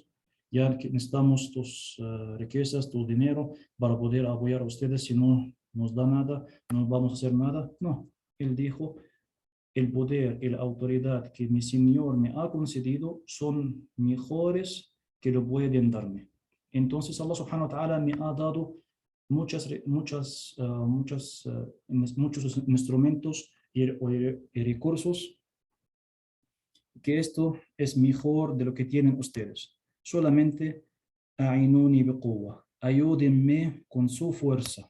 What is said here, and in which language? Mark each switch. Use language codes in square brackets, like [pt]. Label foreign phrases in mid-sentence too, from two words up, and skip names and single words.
[es] Ya que necesitamos tus riquezas, tu dinero para poder apoyar a ustedes. Si no nos da nada, no vamos a hacer nada. No, él dijo, el poder y la autoridad que mi Señor me ha concedido son mejores que lo pueden darme. Entonces [ar] الله سبحانه وتعالى [es] me ha dado muchos instrumentos y recursos, que esto es mejor de lo que tienen ustedes. Solamente [ar] أعينوني بقوة, [es] ayúdenme con su fuerza.